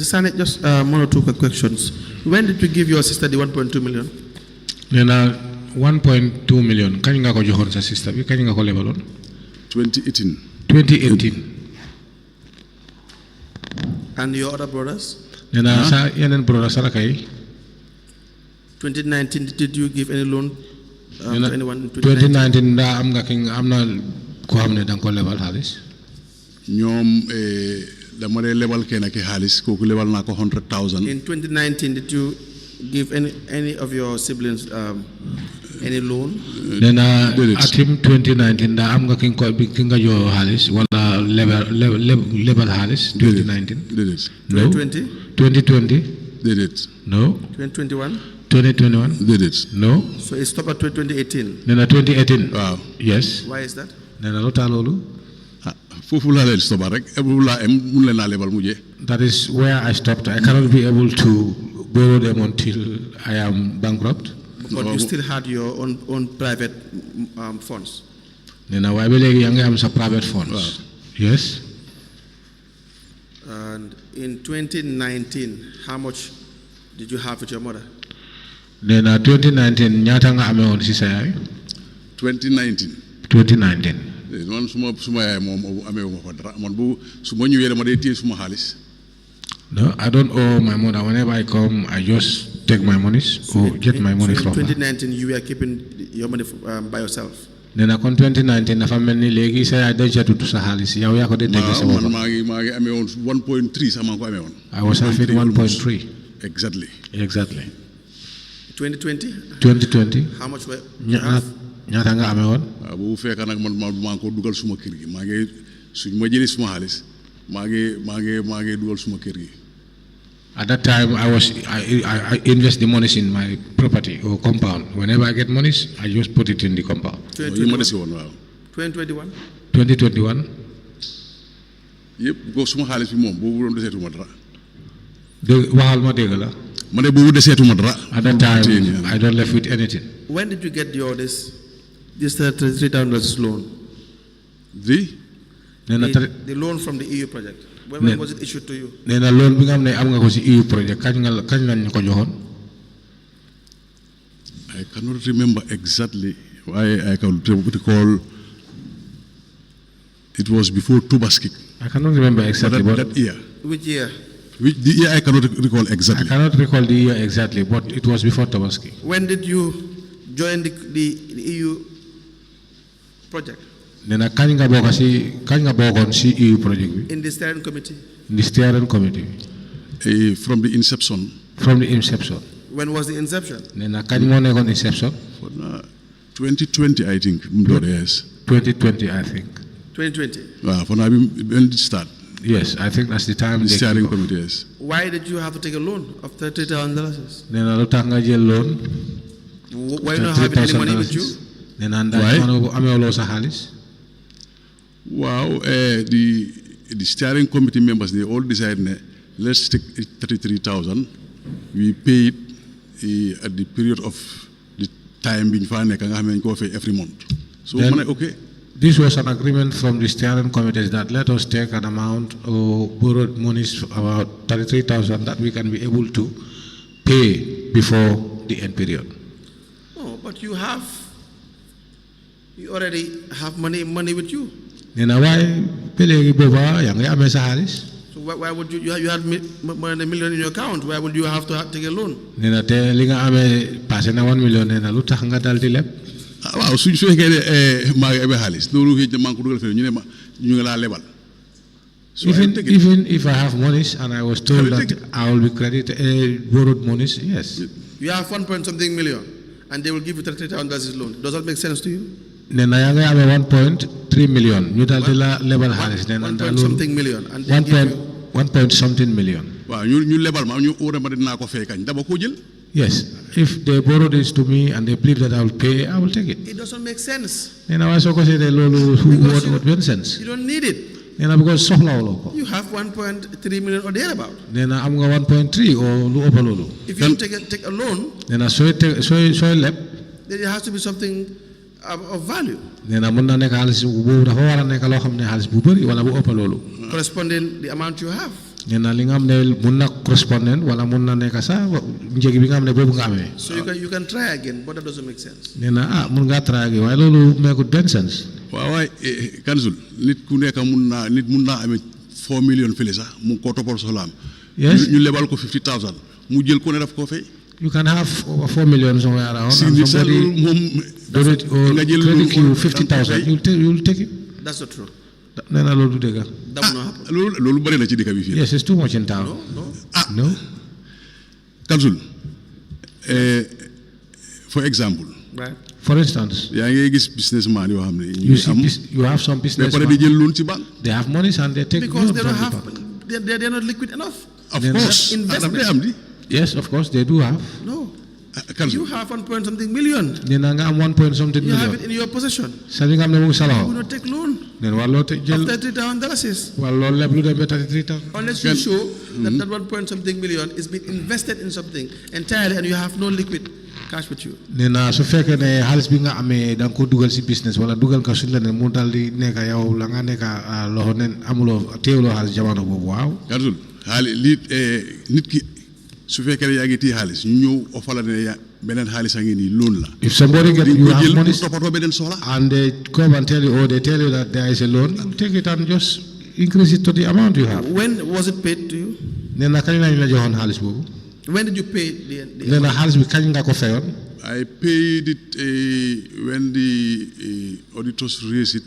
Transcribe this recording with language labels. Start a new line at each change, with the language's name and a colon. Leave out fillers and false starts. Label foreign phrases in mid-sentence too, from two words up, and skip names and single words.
English: Sanneh, just one or two quick questions. When did you give your sister the 1.2 million?
Wolof: nee na 1.2 million kañ nga ko joxoon sa sister bi kañ nga ko lebaloon. 2018. 2018.
English: And your other brothers?
Wolof: nee na sa yeneen brother sa rakk yi.
English: 2019, did you give any loan
Wolof: nee na
English: to anyone in 2019?
Wolof: 2019 ndaa am nga ki am na koo xam ne da nga ko lebal xaalis. ñoom dama dee lebal kenn ki xaalis kooku lebal naa ko 100,000.
English: In 2019, did you give any of your siblings any loan?
Wolof: nee na atim 2019 daa am nga ki nga jox xaalis wala lebal xaalis 2019. déedéet.
English: no 2020?
Wolof: 2020. déedéet.
English: no 2021?
Wolof: 2021. déedéet.
English: no. So it stopped at 2018.
Wolof: nee na 2018. waaw.
English: yes. Why is that?
Wolof: nee na lu tax loolu. foofu laa leen stoppal rek foofu laa mun leen naa lebal mujjee.
English: that is where I stopped. I cannot be able to borrow them until I am bankrupt. But you still had your own private funds.
Wolof: nee na waaye ba léegi yaa ngi am sa
English: private funds. Wow. yes. And in 2019, how much did you have with your mother?
Wolof: nee na 2019 ñaata nga amee woon si sa yaay. 2019. 2019. man suma yaay moom amee wu ma ko dara man bu su ma ñëwee dama dee téye suma xaalis.
English: No, I don't owe my mother. Whenever I come, I just take my monies or get my money from in her. 2019, you were keeping your money by yourself.
Wolof: Then kon 2019 dafa mel ni léegi sa yaay denc tuuti sa xaalis yow yaa ko dee denc sa bopp. man maa ngi amee woon 1.3 sax maa ngi ko amee woon.
English: I was having 1.3. exactly. 2020. How much were
Wolof: ñaata nga amee woon. waaw boobu fekk nag man maa ngi ko dugal suma kër gi maa ngi suñ ma jëlee suma xaalis maa ngi dugal suma kër gi.
English: At that time, I invest the monies in my property or compound. Whenever I get monies, I just put it in the compound. 2021? 2021.
Wolof: yëpp ko suma xaalis bi moom boobu doon deseetuma dara. waxal ma dégg la. ma ne boobu deseetuma dara.
English: At that time, I don't left with anything. When did you get this $3,000 loan? The loan from the EU project. When was it issued to you?
Wolof: nee na loan bi nga xam ne am nga ko si EU project kañ lañ ko joxoon.
English: I cannot remember exactly why I can recall. It was before Tubaski. I cannot remember exactly. But that year. Which year? The year I cannot recall exactly. I cannot recall the year exactly, but it was before Tubaski. When did you join the EU project?
Wolof: nee na kañ nga bokkoon si EU project bi.
English: In the steering committee. In the steering committee. From the inception. From the inception. When was the inception?
Wolof: nee na kañ moo nekkoon inception.
English: 2020 I think. Yes. 2020 I think. 2020. Wow, for now when did it start? Yes, I think that's the time. The steering committee. Yes. Why did you have to take a loan of $30,000?
Wolof: nee na lu tax nga jël loan.
English: Why not have any money with you?
Wolof: nee na ndax amewuloo sa xaalis.
English: Wow, the steering committee members, they all decided, let's take 33,000. We paid at the period of the time being fine, every month. So, okay. This was an agreement from the steering committee that let us take an amount or borrowed monies about 33,000 that we can be able to pay before the end period. Oh, but you already have money with you.
Wolof: nee na waaye ba léegi booba yaa ngi amee sa xaalis.
English: So why would you had more than $1 million in your account? Why would you have to take a loan?
Wolof: nee na te li nga amee passé na 1 million nee na lu tax nga dal di leb. waaw su fekkee ne maa ngi amee xaalis loolu xëy na maa ngi ko dugal fii ñu ne ma ñu ngi laa lebal.
English: Even if I have monies and I was told that I will be credited borrowed monies, yes. You have 1.something million and they will give you $30,000 loan. Does that make sense to you?
Wolof: nee na yaa ngi amee 1.3 million ñu daal di la lebal xaalis nee na daal
English: something million and they give you 1.something million.
Wolof: waaw ñu lebal ma ñu wóor ma dinaa ko fay kañ dama koo jël.
English: Yes, if they borrow this to me and they believe that I will pay, I will take it. It doesn't make sense.
Wolof: nee na waaye soo ko seetee loolu
English: what makes sense. You don't need it.
Wolof: nee na because soxlawuloo ko.
English: You have 1.3 million or thereabout.
Wolof: nee na am nga 1.3 or lu ëpp loolu.
English: If you take a loan.
Wolof: nee na sooy leb.
English: Then it has to be something of value.
Wolof: nee na mën na nekk xaalis boobu dafa war a nekk loo xam ne xaalis bu bëri wala bu ëpp loolu.
English: Corresponding the amount you have.
Wolof: nee na li nga xam ne mun na correspondent wala mun na nekk sax njëg bi nga xam ne boobu nga amee.
English: So you can try again, but that doesn't make sense.
Wolof: nee na mun ngaa
English: try again
Wolof: waaye loolu meekut benn sens. waaw waaye Kanzul nit ku nekk mun naa amee 4 million fële sax mu ngi koo toppal soxlaam.
English: Yes.
Wolof: ñu lebal ko 50,000 mu jël ko ne daf koo fay.
English: You can have over 4 million somewhere around and somebody donate or credit you 50,000. You'll take it. That's not true.
Wolof: nee na loolu du dëgg.
English: That will not happen.
Wolof: loolu bëri na ci dëkk bi fii.
English: Yes, it's too much in town. No. Council, for example, Right. For instance,
Wolof: yaa ngi gis businessman yoo xam ne
English: you see you have some mais business.
Wolof: pare di jël loan ci banque.
English: They have money and they take Because loan they from don't the have, bank. they're not liquid enough. Of Then course. investment.
Wolof: Daf day am di.
English: Yes, of course they do have. No. Council, You have 1 point something million.
Wolof: Nee na nga am
English: 1 point something You have million. it in your possession.
Wolof: Sa li nga xam ne mu ngi sa
English: You will
Wolof: loxo.
English: not take loan
Wolof: Nee na war loo te jël
English: after $3,000.
Wolof: wala loolu lépp lu dem ba 33,000.
English: Unless you show that that 1 point something million is being invested in something entirely and you have no liquid cash with you.
Wolof: Nee na su fekkee ne xaalis bi nga amee da nga ko dugal si business wala dugal ka suñ la ne mu dal di nekk yow la nga nekk loxo nen amuloo teewuloo xaalis jamono boobu waaw. Council, nit ki su fekkee ne yaa ngi téye xaalis ñu ñëw ofala ne beneen xaalis a ngi nii loan la.
English: If somebody get
Wolof: di
English: you
Wolof: ko
English: have
Wolof: jël
English: money
Wolof: pour toppatoo beneen soxla.
English: and they come and tell you or they tell you that there is a loan, you take it and just increase it to the amount you have. When was it paid to you?
Wolof: Nee na kañ lañ la joxoon xaalis boobu.
English: When did you pay the
Wolof: Nee na xaalis bi kañ nga ko fayoon.
English: I paid it when the auditors raised it.